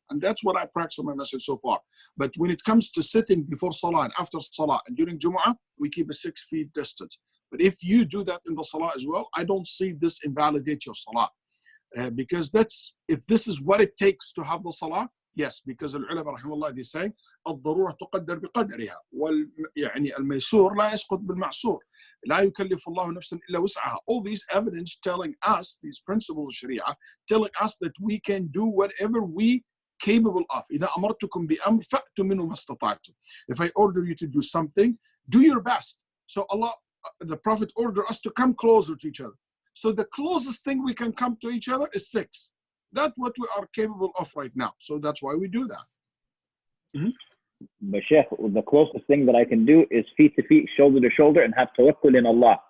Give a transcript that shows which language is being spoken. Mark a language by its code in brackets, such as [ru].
[en] And that's what I practice on my message so far. But when it comes to sitting before salah and after salah and during Jum'ah, we keep a 6 feet distance. But if you do that in the salah as well, I don't see this invalidate your salah. Because if this is what it takes to have the salah, Yes, because [ar] العلماء رحمه الله they say الضرورة تقدر بقدرها يعني الميسور لا يسقط بالمعسور لا يكلف الله نفسا إلا وسعها. [en] All these evidence telling us, these principles of Sharia, telling us that we can do whatever we capable of. [ar] إذا أمرتكم بأمر فأتوا منه ما استطعتم. [en] If I order you to do something, do your best. So Allah, the Prophet ordered us to come closer to each other. So the closest thing we can come to each other is 6. That's what we are capable of right now. So that's why we do that. But Sheikh, the closest thing that I can do is feet to feet, shoulder to shoulder, and have tawakkul in Allah.